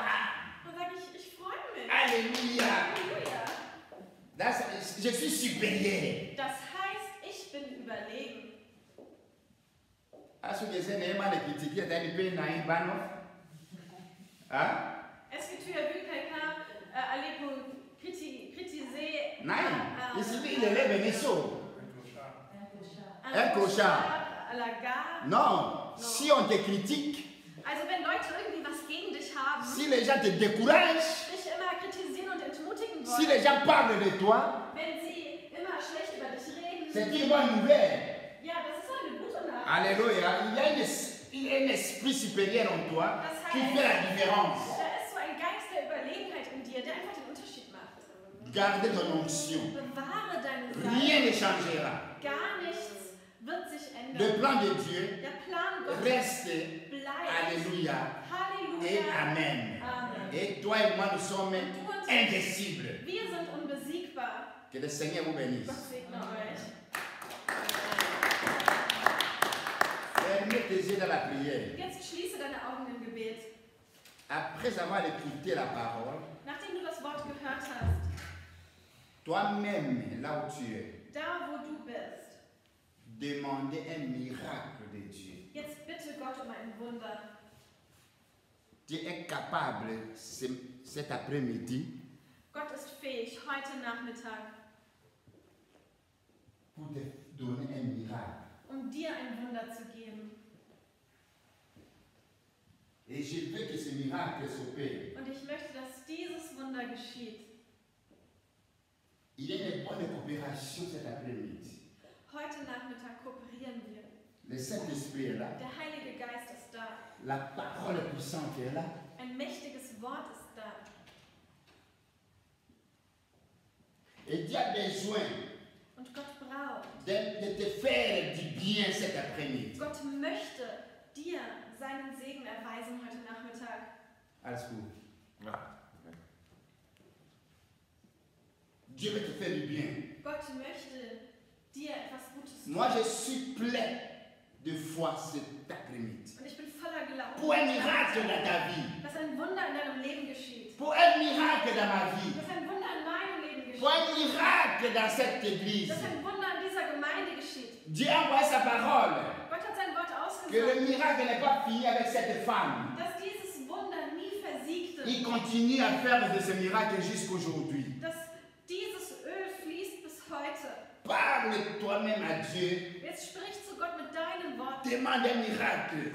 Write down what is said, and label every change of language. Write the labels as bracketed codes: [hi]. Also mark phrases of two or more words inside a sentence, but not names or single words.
[de] dann sage ich freue mich. [fr] Alléluia. [de] Halleluja. [fr] Je suis supérieur. [de] Das heißt, ich bin überlegen. [fr] Est-ce que c'est nécessaire de critiquer d'un peu naïf, bano? Hein? Est-ce que tu as vu quelqu'un aller pour critiser Non. Ici, il élève les choses. un clochard à la gare? Non. Si on te critique, [de] Also wenn Leute irgendwie was gegen dich haben, [fr] si les gens te découragent, [de] dich immer kritisieren und entmutigen [fr] si [de] wollen, [fr] les gens parlent de toi, [de] wenn sie immer schlecht über dich reden, [fr] c'est une bonne nouvelle. [de] ja, das ist eine gute Nachricht. [fr] Alléluia. Il y a un esprit supérieur en toi qui fait la différence. [de] Da ist so ein Geist der Überlegenheit in dir, der einfach den Unterschied macht. [fr] Gardez ton onction. [de] Bewahre deine [fr] Rien ne [de] Salbung. [fr] changera. [de] Gar nichts wird sich [fr] Le [de] ändern. [fr] plan de Dieu [de] Der Plan Gottes [fr] reste. [de] bleibt. [fr] Alléluia. Et [de] Halleluja. [fr] Amen. [de] Amen. [fr] Et toi et moi, nous sommes indicibles. [de] Wir sind unbesiegbar. [fr] Que le Seigneur vous bénisse. [de] Gott segne euch. [fr] Fermez tes yeux dans la prière. [de] Jetzt schließe deine Augen im Gebet. [fr] Après avoir écouté la parole, [de] Nachdem du das Wort gehört hast, [fr] toi-même, là où tu es, [de] da wo du bist, [fr] demandez un miracle de Dieu. [de] jetzt bitte Gott um ein Wunder. [fr] Dieu est capable cet après-midi [de] Gott ist fähig, heute Nachmittag, [fr] pour te donner un miracle. [de] um dir ein Wunder zu geben. [fr] Et je veux que ce miracle s'opère. [de] Und ich möchte, dass dieses Wunder geschieht. [fr] Il y a une bonne coopération cet après-midi. [de] Heute Nachmittag kooperieren wir. [fr] Le Saint-Esprit est là. [de] Der Heilige Geist ist da. [fr] La parole puissante est là. [de] Ein mächtiges Wort ist da. [fr] Et Dieu a besoin [de] Und Gott braucht. [fr] de te faire du bien cet après-midi. [de] Gott möchte dir seinen Segen erweisen heute Nachmittag. Alles gut. Ja. [fr] Dieu veut te faire du bien. [de] Gott möchte dir etwas Gutes tun. [fr] Moi, je suis plein de foi cet après-midi. [de] Und ich bin voller Glauben, [fr] Pour un miracle dans ta vie. [de] dass ein Wunder in deinem Leben geschieht. [fr] Pour un miracle dans ma vie. [de] Dass ein Wunder in meinem Leben geschieht. [fr] Pour un miracle dans cette église. [de] Dass ein Wunder in dieser Gemeinde geschieht. [fr] Dieu a envoyé sa parole. [de] Gott hat sein Wort [fr] Que le [de] ausgesagt, [fr] miracle n'est pas fini avec cette femme. [de] dass dieses Wunder nie versiegte. [fr] Il continue à faire de ce miracle jusqu'aujourd'hui. [de] Dass dieses Öl fließt bis heute. [fr] Parle toi-même à Dieu. [de] Jetzt sprich zu Gott mit deinen Worten. [fr] Demande un miracle.